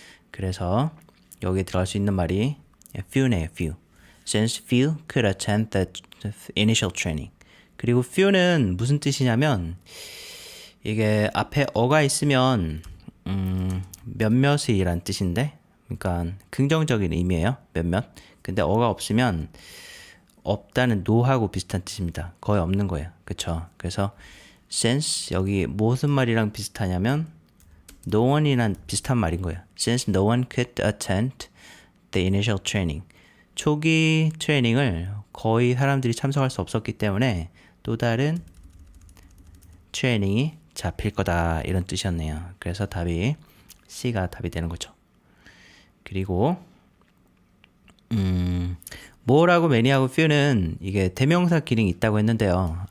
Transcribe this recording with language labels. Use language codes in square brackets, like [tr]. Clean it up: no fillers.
[ko] 그래서 여기에 들어갈 수 있는 말이 few네요. [en] few. Since few could attend the initial training. [ko] 그리고 few는 무슨 뜻이냐면 이게 앞에 어가 있으면 몇몇이란 뜻인데, 그러니까 긍정적인 의미예요. 몇몇. 근데 어가 없으면 없다는 no하고 비슷한 뜻입니다. 거의 없는 거예요. 그쵸? 그래서 since 여기 무슨 말이랑 비슷하냐면 no one이란 비슷한 말인 거예요. [en] Since no one could attend the initial training. [ko] 초기 트레이닝을 거의 사람들이 참석할 수 없었기 때문에 또 다른 트레이닝이 잡힐 거다, 이런 뜻이었네요. 그래서 답이 C가 답이 되는 거죠. 그리고 more하고 many하고 few는 이게 대명사 기능이 있다고 했는데요.